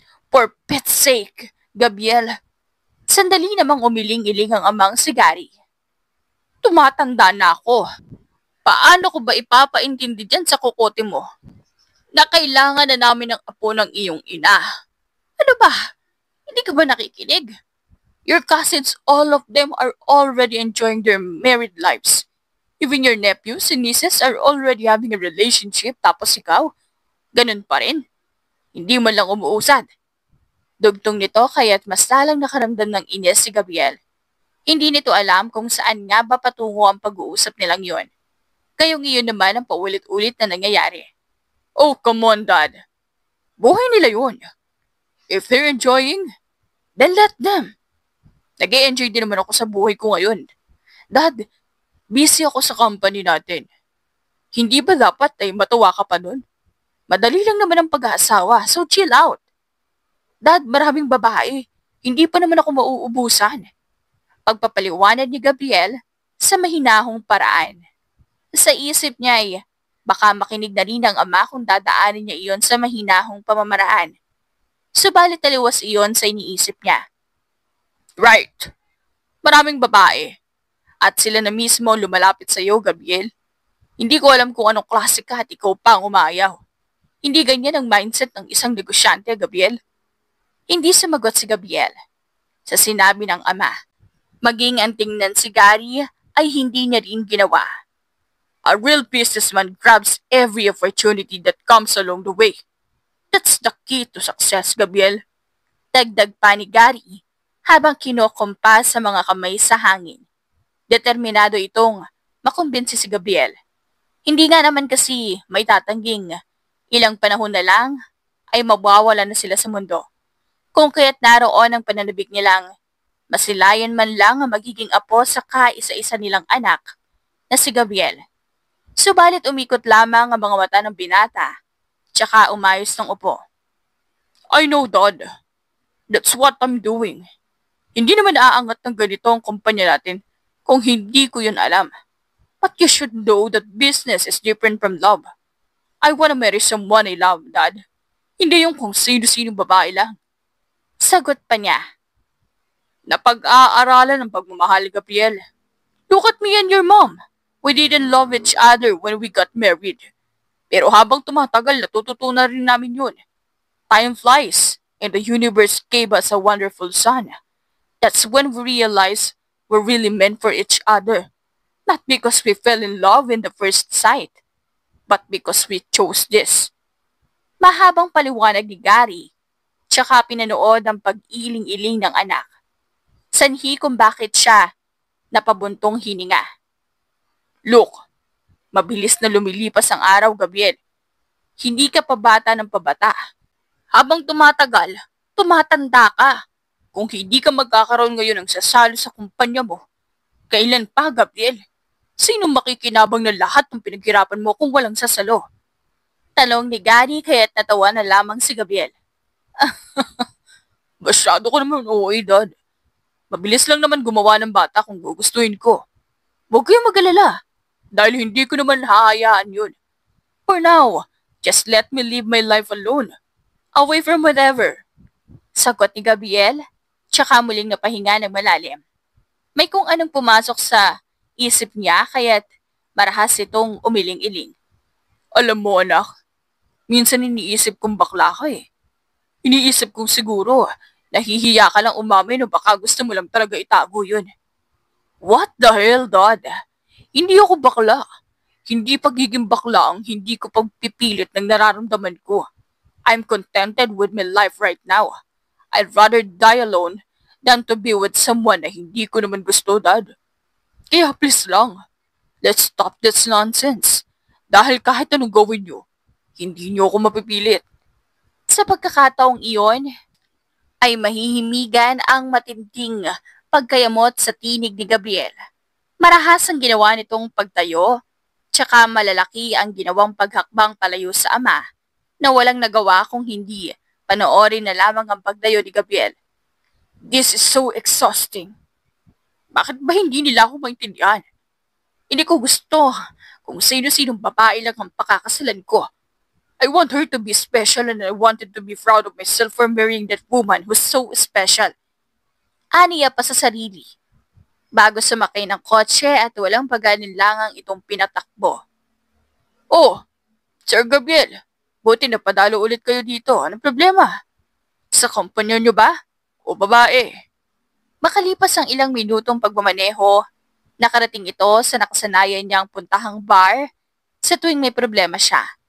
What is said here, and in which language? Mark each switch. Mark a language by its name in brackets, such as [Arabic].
[English] For pet's sake, [Filipino] Gabriel, sandali namang umiling-iling ang amang si Gary. Tumatanda na ako. Paano ko ba ipapaintindi dyan sa kukote mo? Na kailangan na namin ng apo ng iyong ina. Ano ba? Hindi ka ba nakikinig? [English] Your cousins, all of them are already enjoying their married lives. Even your nephews and nieces are already having a relationship [Filipino] tapos ikaw, ganun pa rin. Hindi man lang umuusad. Dugtong nito kaya't mas lalang nakaramdam ng inis si Gabriel. Hindi nito alam kung saan nga ba patungo ang pag-uusap nilang yon. Kayong iyon naman ang paulit-ulit na nangyayari. [English] Oh, come on, Dad. [Filipino] Buhay nila yun. [English] If they're enjoying, then let them. [Filipino] Nag-e-enjoy din naman ako sa buhay ko ngayon. Dad, busy ako sa company natin. Hindi ba dapat ay matuwa ka pa nun? Madali lang naman ang pag-aasawa, [English] so chill out. [Filipino] Dad, maraming babae. Hindi pa naman ako mauubusan. Pagpapaliwanag ni Gabriel sa mahinahong paraan. Sa isip niya ay baka makinig na rin ang ama kung dadaanin niya iyon sa mahinahong pamamaraan. Subalit taliwas iyon sa iniisip niya. [English] Right. [Filipino] Maraming babae. At sila na mismo lumalapit sa iyo, Gabriel. Hindi ko alam kung anong klase ka at ikaw pa ang umayaw. Hindi ganyan ang mindset ng isang negosyante, Gabriel. Hindi sumagot si Gabriel. Sa sinabi ng ama, maging ang tingnan si Gary ay hindi niya rin ginawa. [English] A real businessman grabs every opportunity that comes along the way. That's the key to success, Gabriel. [Filipino] Dagdag pa ni Gary habang kinokompas sa mga kamay sa hangin. Determinado itong makumbinsi si Gabriel. Hindi nga naman kasi may tatangging ilang panahon na lang ay mawawala na sila sa mundo. Kung kaya't naroon ang pananabik nilang masilayan man lang ang magiging apo sa kaisa-isa nilang anak na si Gabriel. Subalit umikot lamang ang mga mata ng binata, tsaka umayos ng upo. [English] I know, Dad. That's what I'm doing. [Filipino] Hindi naman aangat ng ganito ang kumpanya natin kung hindi ko yun alam. [English] But you should know that business is different from love. I wanna marry someone I love, Dad. [Filipino] Hindi yung kung sino-sinong babae lang. Sagot pa niya. Napag-aaralan ng pagmamahal, [English] Gabriel. Look at me and your mom. We didn't love each other when we got married. [Filipino] Pero habang tumatagal, natututunan rin namin yun. [English] Time flies, and the universe gave us a wonderful son. That's when we realized we're really meant for each other. Not because we fell in love in the first sight, but because we chose this. [Filipino] Mahabang paliwanag ni Gary, tsaka pinanood ang pag-iling-iling ng anak. Sanhi kung bakit siya napabuntong hininga. Look, mabilis na lumilipas ang araw, Gabriel. Hindi ka pa bata ng pabata. Habang tumatagal, tumatanda ka. Kung hindi ka magkakaroon ngayon ng sasalo sa kumpanya mo, kailan pa, Gabriel? Sino makikinabang na lahat ng pinaghirapan mo kung walang sasalo? Tanong ni Gary kaya't natawa na lamang si Gabriel. Masyado ko naman oo, Dad. Mabilis lang naman gumawa ng bata kung gugustuhin ko. Huwag kayong mag-alala, dahil hindi ko naman hahayaan yun. [English] For now, just let me live my life alone, away from whatever. [Filipino] Sagot ni Gabriel, tsaka muling napahinga ng malalim. May kung anong pumasok sa isip niya kaya't marahas itong umiling-iling. Alam mo, anak, minsan iniisip kong bakla ka eh. Iniisip kong siguro, nahihiya ka lang umamin o baka gusto mo lang talaga itago yun. [English] What the hell, Dad? [Filipino] Hindi ako bakla. Hindi pagiging bakla ang hindi ko pagpipilit ng nararamdaman ko. [English] I'm contented with my life right now. I'd rather die alone than to be with someone [Filipino] na hindi ko naman gusto, [English] Dad. Kaya please lang, let's stop this nonsense. [Filipino] Dahil kahit anong gawin nyo, hindi nyo ako mapipilit. Sa pagkakataong iyon, ay mahihimigan ang matinding pagkayamot sa tinig ni Gabriel. Marahas ang ginawa nitong pagtayo, tsaka malalaki ang ginawang paghakbang palayo sa ama na walang nagawa kung hindi panoorin na lamang ang pagdayo ni Gabriel. [English] This is so exhausting. [Filipino] Bakit ba hindi nila ako maintindihan? Hindi ko gusto kung sino-sinong babae lang ang pakakasalan ko. [English] I want her to be special and I wanted to be proud of myself for marrying that woman who's so special. [Filipino] Aniya pa sa sarili. Bago sumakay ng kotse at walang pag-alinlangang itong pinatakbo. Oh, Sir Gabriel, buti na padalo ulit kayo dito. Anong problema? Sa kumpanya nyo ba? O babae? Makalipas ang ilang minutong pagmamaneho, nakarating ito sa nakasanayan niyang puntahang bar sa tuwing may problema siya.